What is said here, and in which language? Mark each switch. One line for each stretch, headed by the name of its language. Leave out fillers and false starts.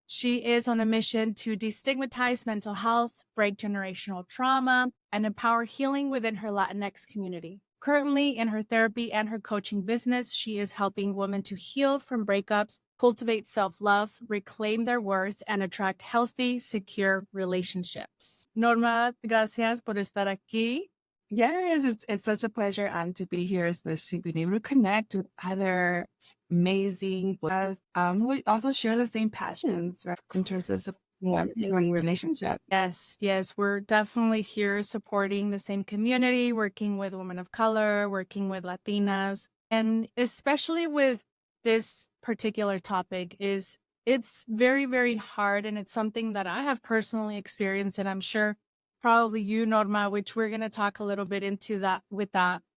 English: She is on a mission to destigmatize mental health, break generational trauma, and empower healing within her Latinx community. Currently, in her therapy and her coaching business, she is helping women to heal from breakups, cultivate self-love, reclaim their worth, and attract healthy, secure relationships.
Spanish: Norma, gracias por estar aquí.
English: Yes, it's such a pleasure to be here, especially being able to connect with other amazing guests who also share the same passions, right, in terms of supporting relationship. Yes, we're definitely here supporting the same community, working with women of color, working with Latinas, and especially with this particular topic it's very, very hard, and it's something that I have personally experienced, and I'm sure probably you, Norma, which we're going to talk a little bit into that with that.